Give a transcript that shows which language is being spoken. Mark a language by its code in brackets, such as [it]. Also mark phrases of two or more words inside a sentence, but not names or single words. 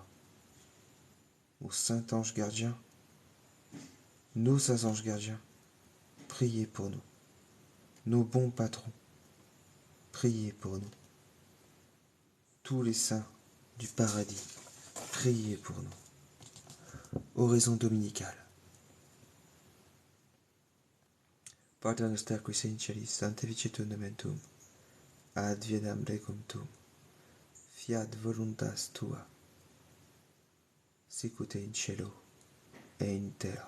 [fr] Ô Saint Ange Gardien, nos saints anges gardiens, priez pour nous. Nos bons patrons, priez pour nous. Tous les saints du paradis, priez pour nous. Oraison dominicale. [la] Pater noster qui sei in celis, sanctificetur nomen tuum, advenam regum tuum, fiat voluntas tua, sicut in cielo et in terra.